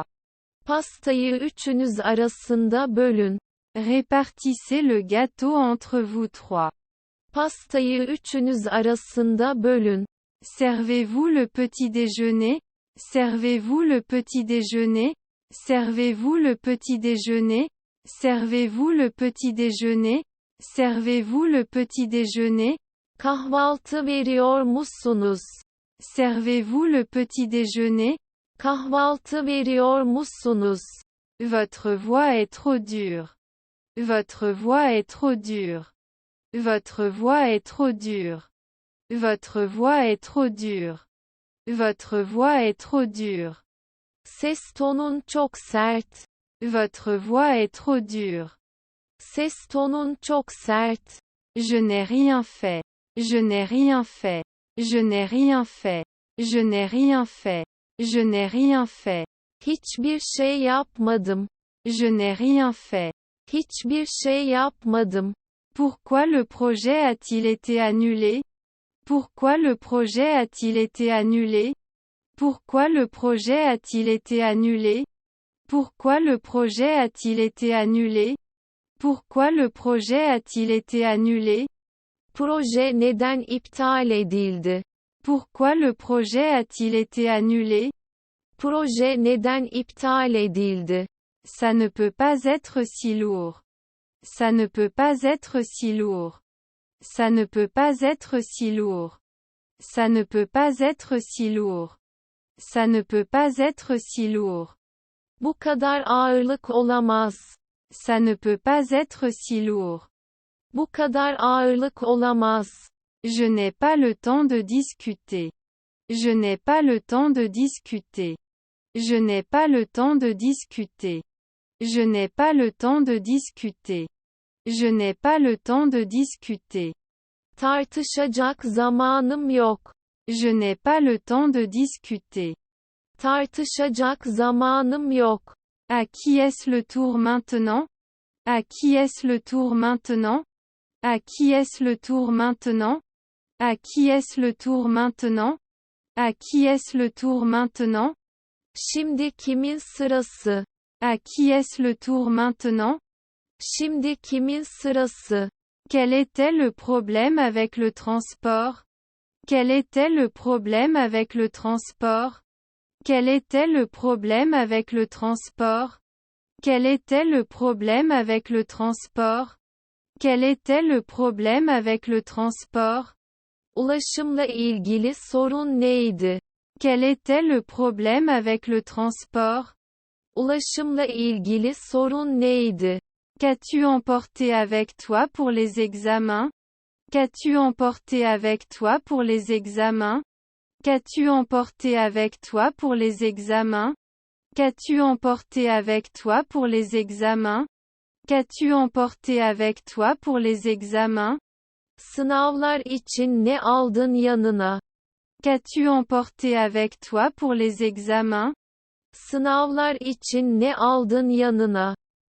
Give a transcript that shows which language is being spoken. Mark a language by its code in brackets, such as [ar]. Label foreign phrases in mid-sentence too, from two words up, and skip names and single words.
[tr] Pastayı üçünüz arasında bölün. [fr] Répartissez le gâteau entre vous trois. [tr] Pastayı üçünüz arasında bölün. [fr] Servez-vous le petit déjeuner? Servez-vous le petit déjeuner? Servez-vous le petit déjeuner? Servez-vous le petit déjeuner? Servez-vous le petit déjeuner? [tr] Kahvaltı veriyor musunuz? [fr] Servez-vous le petit déjeuner? [tr] Kahvaltı veriyor musunuz? [fr] Votre voix est trop dure. Votre voix est trop dure. Votre voix est trop dure. Votre voix est trop dure. Votre voix est trop dure. [tr] Ses tonun çok sert. [fr] Votre voix est trop dure. [tr] Ses tonun çok sert. [fr] Je n'ai rien fait. Je n'ai rien fait. Je n'ai rien fait. Je n'ai rien fait. Je n'ai rien fait. [tr] Hiçbir şey yapmadım. [fr] Je n'ai rien fait. [tr] Hiçbir şey yapmadım. [fr] Pourquoi le projet a-t-il été annulé? Pourquoi le projet a-t-il été annulé? Pourquoi le projet a-t-il été annulé? Pourquoi le projet a-t-il été annulé? Pourquoi le projet a-t-il été annulé? [tr] Proje neden iptal edildi? [fr] Pourquoi le projet a-t-il été annulé? [tr] Proje neden iptal edildi? [fr] Ça ne peut pas être si lourd. Ça ne peut pas être si lourd. Ça ne peut pas être si lourd. Ça ne peut pas être si lourd. Ça ne peut pas être si lourd. [tr] Bu kadar ağırlık olamaz. [fr] Ça ne peut pas être si lourd. [tr] Bu kadar ağırlık olamaz. [fr] Je n'ai pas le temps de discuter. Je n'ai pas le temps de discuter. Je n'ai pas le temps de discuter. Je n'ai pas le temps de discuter. Je n'ai pas le temps de discuter. [tr] Tartışacak zamanım yok. [fr] Je n'ai pas le temps de discuter. [tr] Tartışacak zamanım yok. [fr] À qui est-ce le tour maintenant? À qui est-ce le tour maintenant? À qui est-ce le tour maintenant? À qui est-ce le tour maintenant? À qui est-ce le tour maintenant? [tr] Şimdi kimin sırası? [fr] À qui est-ce le tour maintenant? [tr] Şimdi kimin sırası? [fr] Quel était le problème avec le transport? Quel était le problème avec le transport? Quel était le problème avec le transport? Quel était le problème avec le transport? Quel était le problème avec le transport? [tr] Ulaşımla ilgili sorun neydi? [fr] Quel était le problème avec le transport? [tr] Ulaşımla ilgili sorun neydi? [fr] Qu'as-tu emporté avec toi pour les examens? Qu'as-tu emporté avec toi pour les examens? Qu'as-tu emporté avec toi pour les examens? Qu'as-tu emporté avec toi pour les examens? Qu'as-tu emporté avec toi pour les examens? [tr] Sınavlar için ne aldın yanına? [fr] Qu'as-tu emporté avec toi pour les examens? [tr] Sınavlar için ne aldın yanına?